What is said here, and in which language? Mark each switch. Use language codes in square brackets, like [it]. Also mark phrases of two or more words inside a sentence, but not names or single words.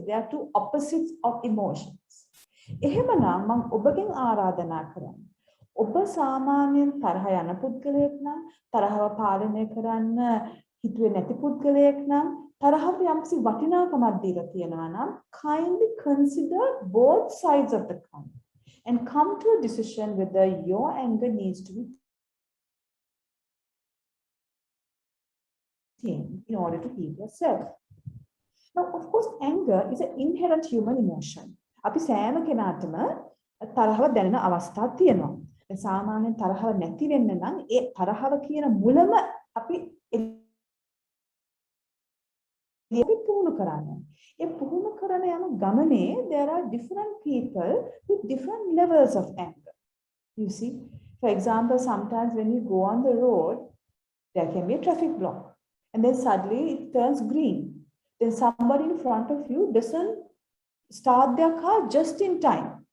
[en] They are two opposites of emotions. [si] එහෙමනම් මම ඔබගෙන් ආරාධනා කරන්නේ. ඔබ සාමාන්‍යයෙන් තරහ යන පුද්ගලයෙක් නම් තරහව පාලනය කරන්න හිතුවේ නැති පුද්ගලයෙක් නම් තරහට යම්කිසි වටිනාකමක් දීලා තියෙනවා නම් [en] kindly consider both sides of the coin and come to a decision whether your anger needs to be tamed in order to heal yourself. Now, of course, anger is an inherent human emotion. [si] අපි සෑම කෙනාටම තරහව දැනෙන අවස්ථා තියෙනවා. සාමාන්‍යයෙන් තරහව නැති වෙන්න නම් ඒ තරහව කියන මුලම අපි පුහුණු කරන්න. ඒ පුහුණු කරන යන ගමනේ [en] there are different people with different levels of anger. You see, for example, sometimes when you go on the road, there can be a traffic block, and then suddenly it turns green. Then somebody in front of you doesn't start their car just in time.